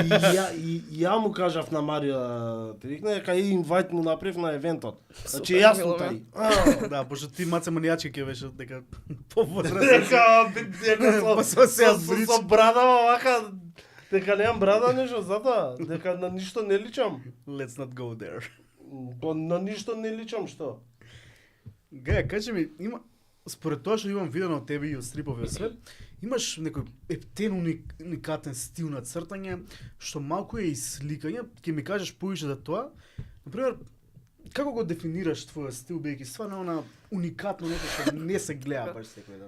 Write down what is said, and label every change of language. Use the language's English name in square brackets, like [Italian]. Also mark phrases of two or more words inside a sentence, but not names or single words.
[Macedonian] Ја му кажав на Марија те викне дека и инвајт му направив на евентот. Значи јас сум тај. Да, пошто ти маце манијачки ќе беше дека повозрастен. Дека со брадава вака дека немам брада нешто затоа, дека на ништо не личам. [English] Let's not go there. [Macedonian] Па на ништо не личам што. Гаја, кажи ми, има според тоа што имам видено од тебе и од стриповиот свет, имаш некој ептен уникатен стил на цртање, што малку е и сликање, ќе ми кажеш повеќе за тоа. Например, како го дефинираш твојот стил, бидејќи стварно она уникатно нешто што не се гледа баш секој ден.